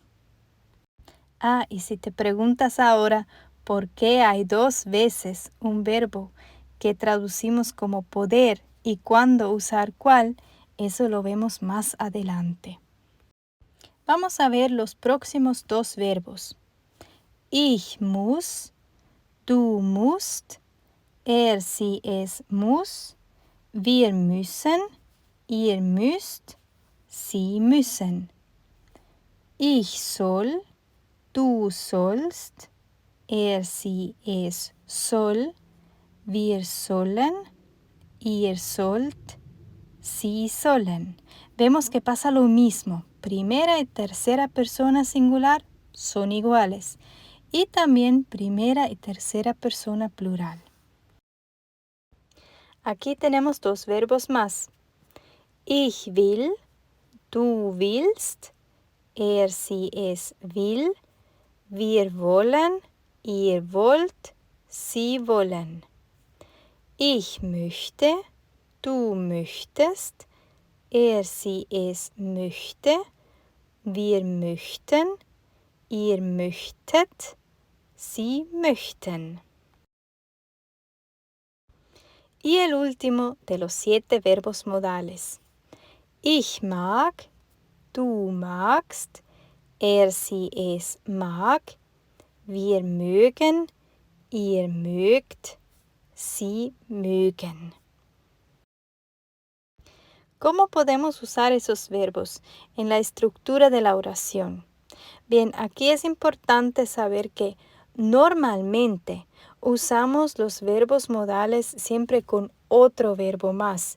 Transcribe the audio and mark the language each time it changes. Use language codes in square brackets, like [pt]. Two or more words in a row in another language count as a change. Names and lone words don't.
[es] Y si te preguntas ahora por qué hay 2 veces un verbo que traducimos como poder y cuándo usar cuál, eso lo vemos más adelante. Vamos a ver los próximos 2 verbos. [de] Ich muss, du musst, sie, es muss, wir müssen, ihr müsst, sie müssen. Ich soll, du sollst, sie, es soll, wir sollen, ihr sollt, sie sollen. [es] Vemos que pasa lo mismo. Primera y tercera persona singular son iguales. Y también primera y tercera persona plural. Aquí tenemos 2 verbos más. [de] Ich will, du willst, sie, es will, wir wollen, ihr wollt, sie wollen. Ich möchte, du möchtest, sie, es möchte, wir möchten, ihr möchtet, sie möchten. [es] Y el último de los 7 verbos modales. [de] Ich mag, du magst, sie, es mag, wir mögen, ihr mögt, sie mögen. [es] ¿Cómo podemos usar esos verbos en la estructura de la oración? Bien, aquí es importante saber que normalmente usamos los verbos modales siempre con otro verbo más.